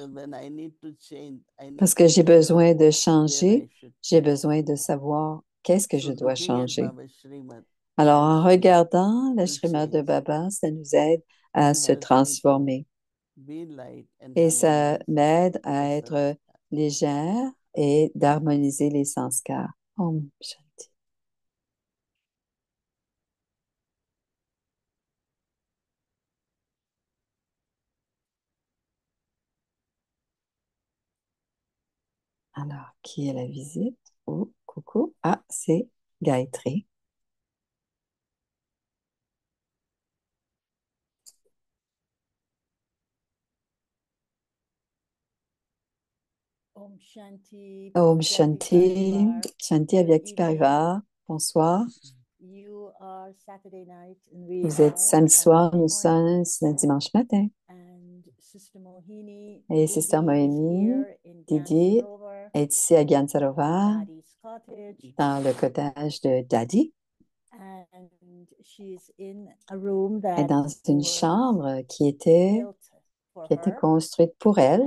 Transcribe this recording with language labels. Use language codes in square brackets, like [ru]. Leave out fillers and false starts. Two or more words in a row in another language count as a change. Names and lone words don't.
[fr] Parce que j'ai besoin de changer, j'ai besoin de savoir qu'est-ce que je dois changer. Alors, en regardant la Shrimad de Baba, ça nous aide à se transformer. Et ça m'aide à être légère et d'harmoniser les sanskars. [hi] ओम शान्ति. [fr] Alors, qui est la visite? Oh, coucou. Ah, c'est Gayatri. [hi] ओम शान्ति. ओम शान्ति. शान्ति अव्यक्ति परिवार. [fr] Bonsoir. [en] You are Saturday night and [fr] Vous êtes samedi soir, nous sommes dimanche matin. Et Sister Mohini, Didi est ici à Gyansarovar, dans le cottage de Daddy. Et dans une chambre qui était construite pour elle.